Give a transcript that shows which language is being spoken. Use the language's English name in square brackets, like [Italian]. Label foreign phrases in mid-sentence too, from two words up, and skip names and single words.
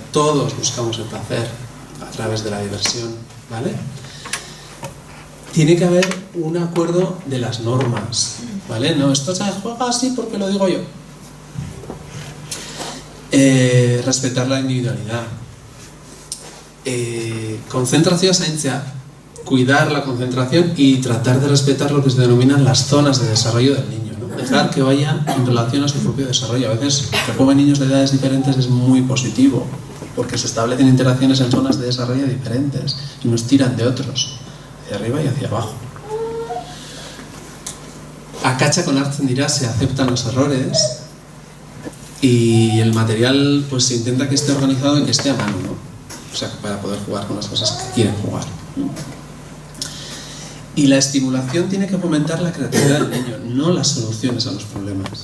[Spanish] Todos buscamos el placer a través de la diversión, ¿vale? Tiene que haber un acuerdo de las normas, ¿vale? No, esto se juega así porque lo digo yo. Respetar la individualidad. [Basque] Konzentrazioa zaintzea, [Spanish] cuidar la concentración y tratar de respetar lo que se denominan las zonas de desarrollo del niño, ¿no? Dejar que vaya en relación a su propio desarrollo. A veces que jueguen niños de edades diferentes es muy positivo, porque se establecen interacciones en zonas de desarrollo diferentes y nos tiran de otros, hacia arriba y hacia abajo. [Basque] Akatsak onartzen dira, [Spanish] se aceptan los errores y el material pues se intenta que esté organizado y que esté a mano, ¿no? O sea, para poder jugar con las cosas que quieren jugar. Y la estimulación tiene que fomentar la creatividad del niño, no las soluciones a los problemas.